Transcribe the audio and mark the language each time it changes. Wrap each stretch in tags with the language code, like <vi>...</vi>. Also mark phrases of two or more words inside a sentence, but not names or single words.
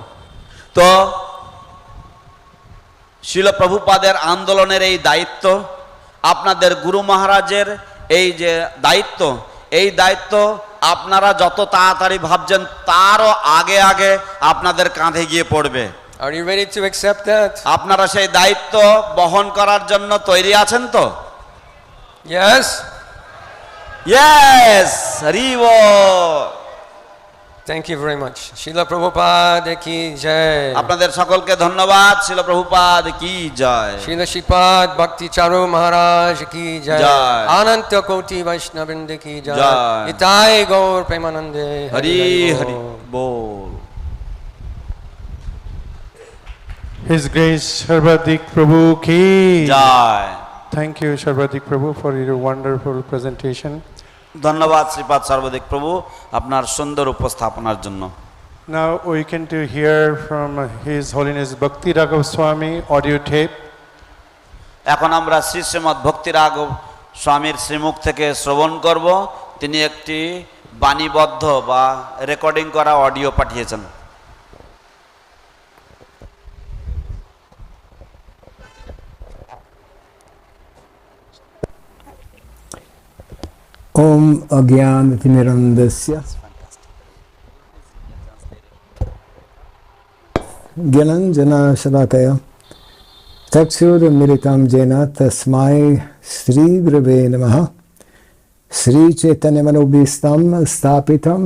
<bn>তো শিল প্রভুপাদের আন্দোলনের এই দায়িত্ব, আপনাদের গুরু মহারাজের এই যে দায়িত্ব, এই দায়িত্ব আপনারা যত তাড়াতাড়ি ভাবছেন তারও আগে আগে আপনাদের কাঁধে গিয়ে পড়বে।</bn> <en>Are you ready to accept that?</en> <bn>আপনারা সেই দায়িত্ব বহন করার জন্য তৈরি আছেন তো?</bn> <en>Yes? Yes,</en> <bn>হরি বোল.</bn> <en>Thank you very much. Srila Prabhupada</en> <hi>की जय.</hi> <bn>আপনাদের সকলকে ধন্যবাদ। শিল প্রভুপাদ কি জয়।</bn> <hi>Srila Shripad Bhakti Charu Maharaj की जय. Jai. अनन्त कोटि वैष्णववृन्द की जय. Jai.</hi> <bn>ইতাই গৌর প্রেমানন্দে. হরি হরি বল।</bn> <en>His Grace Sarvadik Prabhu ki</en> <bn>জয়।</bn> <en>Thank you, Sarvadik Prabhu, for your wonderful presentation.</en> <bn>ধন্যবাদ শ্রীপাদ সর্বদিক প্রভু আপনার সুন্দর উপস্থাপনার জন্য।</bn> <en>Now we can to hear from His Holiness Bhakti Charu Swami audio tape.</en> <bn>এখন আমরা শ্রী শ্রীমৎ ভক্তি রাঘব স্বামীর শ্রীমুখ থেকে শ্রবণ করব। তিনি একটি বাণীবদ্ধ বা রেকর্ডিং করা অডিও পাঠিয়েছেন।</bn> <sa>ॐ अज्ञान तिनिरान्धस्य ज्ञानाञ्जन शलाकया चक्षुर् मिरितम् जेन तस्मै श्री गुरवे नमः श्री चैतन्य मनोभीष्टं स्तापितम्</sa>